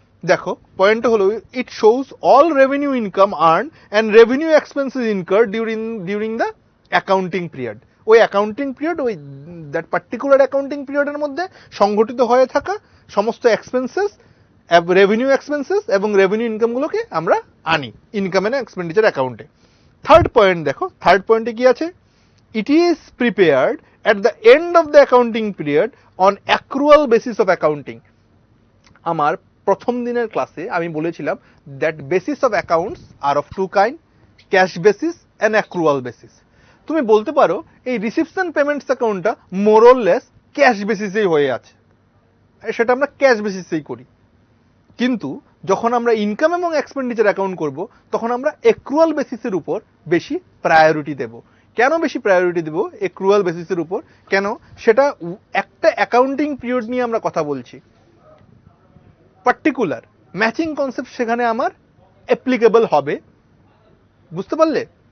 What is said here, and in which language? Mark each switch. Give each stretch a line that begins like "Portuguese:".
Bangla: দেখো, পয়েন্টটা হলো,
English: It shows all revenue income earn and revenue expenses incur during the accounting period.
Bangla: ওই accounting period, ওই
English: that particular accounting পিরিয়ডের
Bangla: মধ্যে সংঘটিত হয়ে থাকা সমস্ত এক্সপেন্সেস, রেভিনিউ এক্সপেন্সেস এবং রেভিনিউ ইনকামগুলোকে আমরা আনি ইনকাম এন্ড এক্সপেন্ডিচার অ্যাকাউন্টে। থার্ড পয়েন্ট দেখো, থার্ড পয়েন্টে কি আছে?
English: It is prepared at the end of the accounting period on accrual basis of accounting.
Bangla: আমার প্রথম দিনের ক্লাসে আমি বলেছিলাম
English: that basis of accounts are of two kind, cash basis and accrual basis.
Bangla: তুমি বলতে পারো এই রিসিপশন পেমেন্টস অ্যাকাউন্টটা
English: more or less
Bangla: ক্যাশ বেসিসেই হয়ে আছে, সেটা আমরা ক্যাশ বেসিসেই করি। কিন্তু যখন আমরা ইনকাম এবং এক্সপেন্ডিচার অ্যাকাউন্ট করব, তখন আমরা অ্যাক্রুয়াল বেসিসের উপর বেশি প্রায়োরিটি দেব। কেন বেশি প্রায়োরিটি দেব অ্যাক্রুয়াল বেসিসের উপর? কেন? সেটা একটা অ্যাকাউন্টিং পিরিয়ড নিয়ে আমরা কথা বলছি, পার্টিকুলার ম্যাচিং কনসেপ্ট সেখানে আমার অ্যাপ্লিকেবল হবে। বুঝতে পারলে?